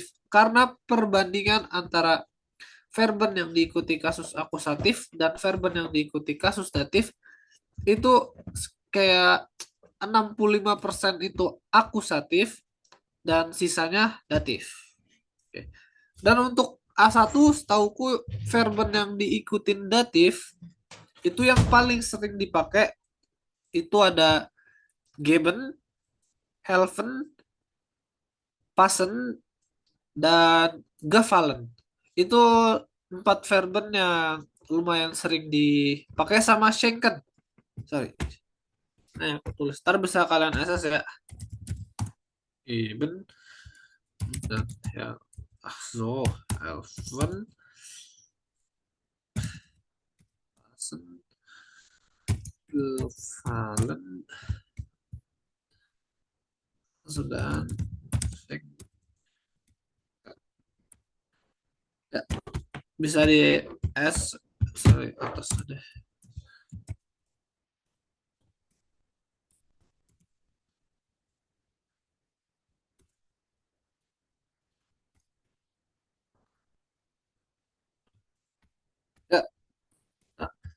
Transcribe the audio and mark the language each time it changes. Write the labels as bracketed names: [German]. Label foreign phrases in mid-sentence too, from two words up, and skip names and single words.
[Indonesian] Karena perbandingan antara verben yang diikuti kasus akusatif dan verben yang diikuti kasus datif itu kayak 65% itu akusatif dan sisanya datif. Oke. Dan untuk A1 setauku verben yang diikutin datif itu yang paling sering dipakai itu ada [German] geben, helfen, passen, [Indonesian] dan gefallen. Itu empat verben yang lumayan sering dipakai sama schenken. Sorry. Nah, aku tulis. Ntar bisa kalian akses ya. Geben dan ya. [German] Ach so, helfen, passen, gefallen, sudah schenken. [Indonesian] Ya, bisa di S sorry atas deh. Ya, nah.